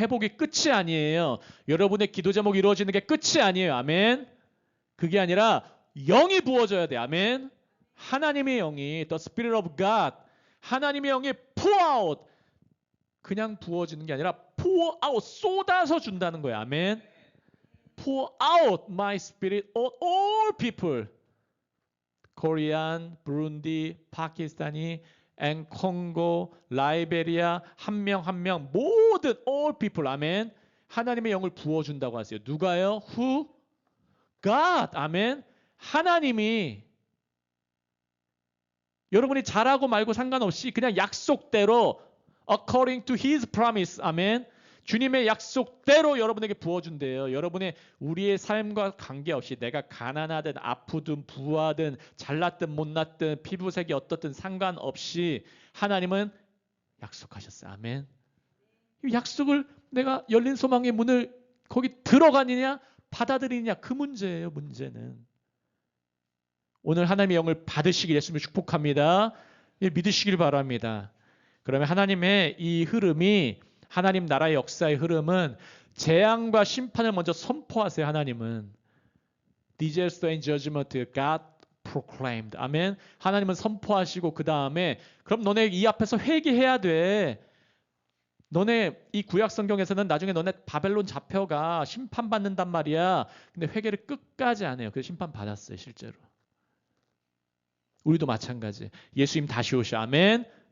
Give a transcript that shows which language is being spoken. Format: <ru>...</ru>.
<ko>회복이 끝이 아니에요. 여러분의 기도 제목이 이루어지는 게 끝이 아니에요. 아멘. 그게 아니라 영이 부어져야 돼. 아멘. 하나님의 영이</ko> <en>the Spirit of God</en> <ko>하나님의 영이</ko> <en>pour out</en> <ko>그냥 부어지는 게 아니라 pour out 쏟아서 준다는 거예요. 아멘.</ko> <en>Pour out my spirit on all people.</en> <ko>코리안, 브룬디, 파키스탄이, 앤 콩고, 라이베리아 한 명 한 명 모든</ko> <en>all people.</en> <ko>아멘. 하나님의 영을 부어준다고 하세요. 누가요?</ko> <en>Who? God.</en> <ko>아멘. 하나님이 여러분이 잘하고 말고 상관없이 그냥 약속대로</ko> <en>according to his promise.</en> <ko>아멘. 주님의 약속대로 여러분에게 부어준대요. 여러분의 우리의 삶과 관계없이 내가 가난하든 아프든 부하든 잘났든 못났든 피부색이 어떻든 상관없이 하나님은 약속하셨어요. 아멘. 이 약속을 내가 열린 소망의 문을 거기 들어가느냐 받아들이느냐 그 문제예요. 문제는. 오늘 하나님의 영을 받으시길 예수님을 축복합니다. 믿으시길 바랍니다. 그러면 하나님의 이 흐름이 하나님 나라의 역사의 흐름은 재앙과 심판을 먼저 선포하세요. 하나님은</ko> <en>disaster and judgment God proclaimed.</en> <ko>아멘. 하나님은 선포하시고 그 다음에 그럼 너네 이 앞에서 회개해야 돼. 너네 이 구약 성경에서는 나중에 너네 바벨론 잡혀가 심판받는단 말이야. 근데 회개를 끝까지 안 해요. 그래서 심판 받았어요. 실제로. 우리도 마찬가지. 예수님 다시 오셔. 아멘.</ko>